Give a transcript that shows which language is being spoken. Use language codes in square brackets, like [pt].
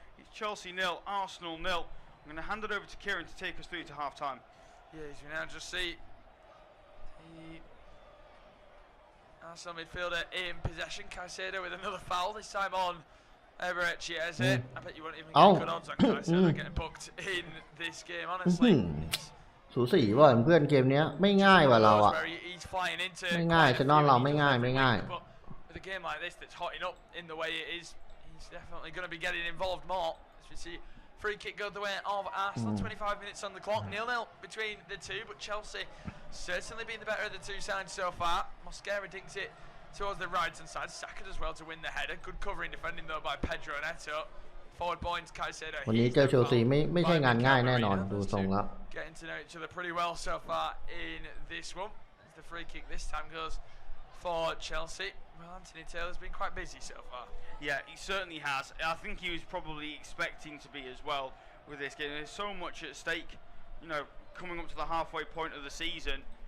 [en] It's Chelsea 0, Arsenal 0. I'm going to hand it over to Kieran to take us through to half-time. Yeah, as we now just see the Arsenal midfielder in possession. Caicedo with another foul, this time on Ché. I bet you won't even get good odds on Caicedo getting booked in this game, honestly. [th] สูสีว่ะเพื่อนเกมเนี้ยไม่ง่ายว่ะเราอ่ะไม่ง่ายเซนอลเราไม่ง่าย [en] With a game like this that's hotting up in the way it is, he's definitely going to be getting involved more. As we see, free kick goes the way of Arsenal. 25 minutes on the clock, 0-0 between the two, but Chelsea certainly being the better of the two sides so far. Mosquera dinks it towards the right hand side. Saka as well to win the header. Good covering defending though by Pedro Neto. Forward points Caicedo. [th] วันนี้เจอเชลซีไม่ใช่งานง่ายแน่นอนดูทรงแล้ว [en] Getting to know each other pretty well so far in this one. As the free kick this time goes for Chelsea. Well, Anthony Taylor's been quite busy so far. Yeah, he certainly has. I think he was probably expecting to be as well with this game. There's so much at stake, you know, coming up to the halfway point of the season.